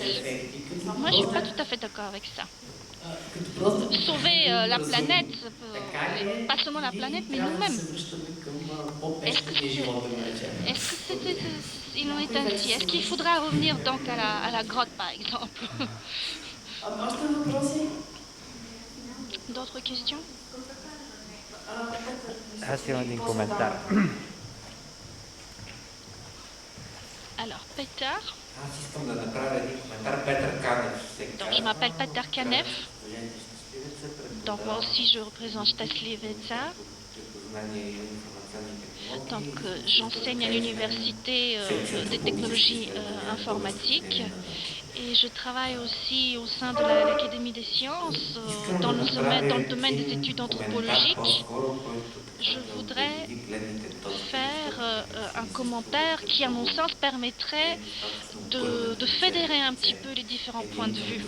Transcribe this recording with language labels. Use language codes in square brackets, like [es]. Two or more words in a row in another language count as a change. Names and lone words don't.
[fr] Moi, je suis pas tout à fait d'accord avec ça. Sauver la planète, pas seulement la planète, mais nous-mêmes. Est-ce que il en est ainsi? Est-ce qu'il faudra revenir donc à la grotte, par exemple? D'autres questions? [bg] Аз имам един коментар. [fr] Alors, Peter. [bg] Аз искам да направя един коментар. Петър Канев се [fr] Donc, je m'appelle Peter Kanev. [bg] Движението Щастливеца, [fr] Donc, moi aussi, je représente Stasliveca. [bg] познание и информационни технологии. [fr] Donc, j'enseigne à l'université des technologies informatiques et je travaille aussi au sein de l'Académie des sciences dans le domaine des études anthropologiques. Je voudrais faire un commentaire qui, à mon sens, permettrait de fédérer un petit peu les différents points de vue.